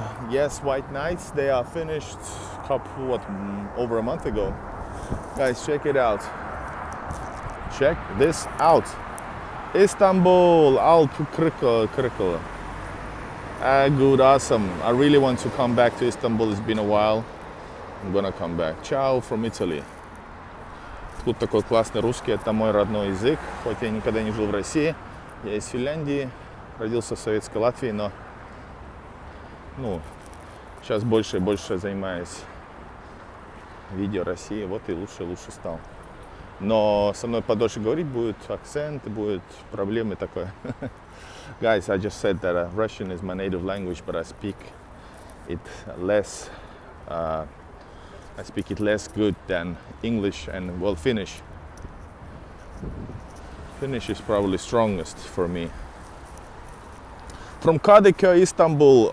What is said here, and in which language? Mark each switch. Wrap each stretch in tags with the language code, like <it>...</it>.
<en>Yes, White Nights, they are finished over a month ago. Guys, check it out. Check this out. Istanbul, Alp Kırıkkale. Good, awesome. I really want to come back to Istanbul. It's been a while. I'm gonna come back. Ciao from Italy.</en> <ru>Тут такой классный русский, это мой родной язык, хоть я никогда не жил в России. Я из Финляндии, родился в советской Латвии, но сейчас больше и больше занимаюсь видео России, вот и лучше и лучше стал. Но со мной подольше говорить будет акцент, будет проблемы такое.</ru> <en>Guys, I just said that Russian is my native language, but I speak it less. I speak it less good than English and, well, Finnish. Finnish is probably strongest for me. From Kadıköy, Istanbul.</en>